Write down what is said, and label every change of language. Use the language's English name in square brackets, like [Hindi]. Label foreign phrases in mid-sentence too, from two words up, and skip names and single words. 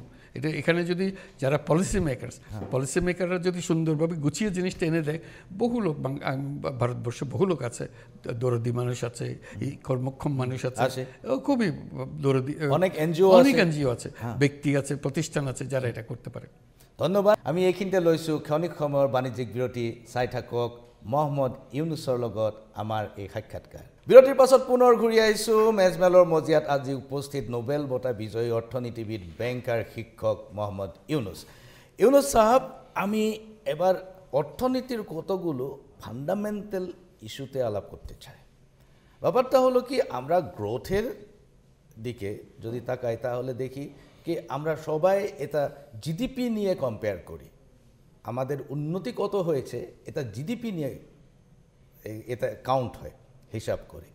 [Bangla] এটা এখানে যদি যারা [English] policy makers [Bangla] যদি সুন্দরভাবে গুছিয়ে জিনিসটা এনে দেয়, বহু লোক ভারতবর্ষে বহু লোক আছে, দরদি মানুষ আছে, এই কর্মক্ষম মানুষ আছে, খুবই দরদি, অনেক এনজিও আছে, ব্যক্তি আছে, প্রতিষ্ঠান আছে যারা এটা করতে পারে। ধন্যবাদ। [Assamese] আমি এইখিনিতে লৈছোঁ ক্ষণিক সময়ৰ বাণিজ্যিক বিৰতি। চাই থাকক মহম্মদ ইউনুছৰ লগত আমাৰ এই সাক্ষাৎকাৰ। বিৰতিৰ পাছত পুনৰ ঘূৰি আহিছোঁ। মেজমেলৰ মজিয়াত আজি উপস্থিত নোবেল বঁটা বিজয়ী অর্থনীতিবিদ, ব্যাংকার, শিক্ষক মহম্মদ ইউনুস সাহেব, [Bangla] আমি এবার অর্থনীতির কতগুলো ফান্ডামেন্টাল ইস্যুতে আলাপ করতে চাই। ব্যাপারটা হলো কি, আমরা গ্রোথের দিকে যদি তাকাই তাহলে দেখি কি আমরা সবাই এটা জিডিপি নিয়ে কম্পেয়ার করি, আমাদের উন্নতি কত হয়েছে এটা জিডিপি নিয়ে এটা কাউন্ট হয় হিসাব করে।